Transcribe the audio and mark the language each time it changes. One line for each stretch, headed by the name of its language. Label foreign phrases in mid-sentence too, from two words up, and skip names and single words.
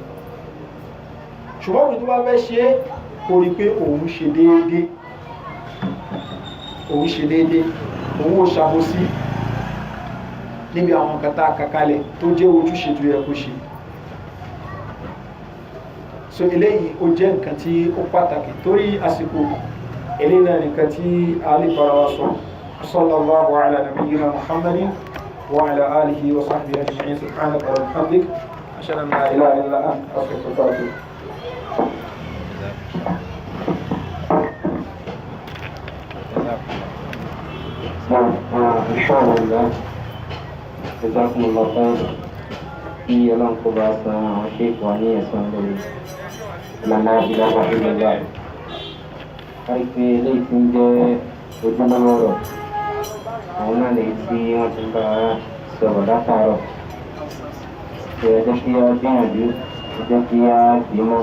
Yoruba: Ṣùgbọ́n òun tó bá fẹ́ ṣe é kó rí pé òun ṣe déédé, òun ò ṣàbòsí níbi àwọn kàtà àkàkalẹ̀ tó jẹ́ ojúṣe tó yẹ kó ṣe. So eléyìí ó jẹ́ nǹkan tí ó pàtàkì torí àsìkò eléyìí náà nǹkan tí a lè fara wa sọ.
Arabic: صلى الله على نبينا محمد وعلى آله وصحبه أجمعين. سبحانك وبحمدك أشهد أن لا إله إلا أنت أستغفرك وأتوب. الحمد لله جزاكم الله خيرا.
Yoruba: Kí Ọlọ́run kó bá san àwọn ṣéèkì wa ní ẹ̀san lórí ìlànà
Arabic: إله إلا الله.
Yoruba: Kárí pé eléyìí tí ń jẹ́ ojúlówó ọ̀rọ̀, àwọn náà lè tí wọ́n ti bá sọ̀rọ̀ látàárọ̀. Ẹ jẹ́ kí á gbìyànjú, ẹ jẹ́ kí á bímọ.